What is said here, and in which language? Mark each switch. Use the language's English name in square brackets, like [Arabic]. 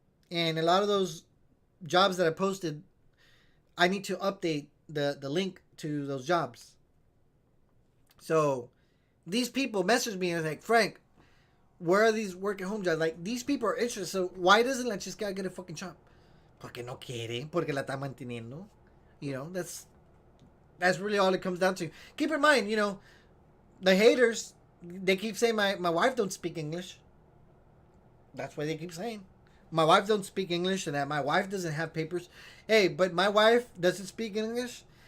[English] And a lot of those jobs that I posted, I need to update the link to those jobs. So these people messaged me and was like, Frank, where are these work at home jobs? Like, these people are interested. So why doesn't La Chisca get a fucking job? [Spanish] Porque no quiere, porque la está manteniendo. [English] That's really all it comes down to. Keep in mind, the haters, they keep saying my wife don't speak English. That's what they keep saying. My wife don't speak English and that my wife doesn't have papers. Hey, but my wife doesn't speak English.